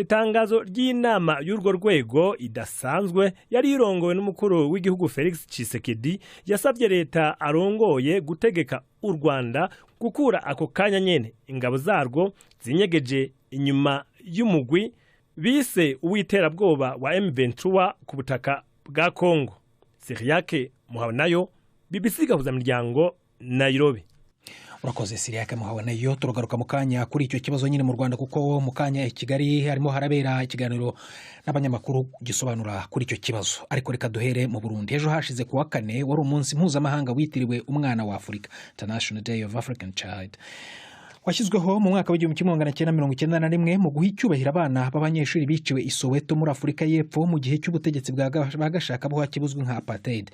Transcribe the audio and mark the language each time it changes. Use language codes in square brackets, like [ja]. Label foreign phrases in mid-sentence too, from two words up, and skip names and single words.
[rn] itangazo ry'inama y'urwo rwego idasanzwe yari irongowe n'umukuru w'igihugu Felix Tshisekedi yasabye leta arongoye gutegeka u Rwanda gukura ako kanya nyene ingabo zarwo zinyegeje inyuma y'umugwi bise uw'iterabwoba wa M23 ku butaka bwa Kongo. Siriake Muhabonayo, BBC Gahuzamiryango, Nairobi. [rw] urakoze Siriake Muhabonayo. Turagaruka mu kanya kuri icyo kibazo nyine mu Rwanda, kuko mu kanya i Kigali harimo harabera ikiganiro n'abanyamakuru gisobanura kuri icyo kibazo. Ariko reka duhere mu Burundi. Ejo hashize kuwa kane wari umunsi mpuzamahanga witiriwe umwana wa Afurika, [en] International Day of African Child, [rw] washyizweho mu mwaka w'1991 mu guha icyubahiro abana b'abanyeshuri biciwe i Soweto muri Afurika y'Epfo mu gihe cy'ubutegetsi bwa gashakabuhake buzwi nka apartheid.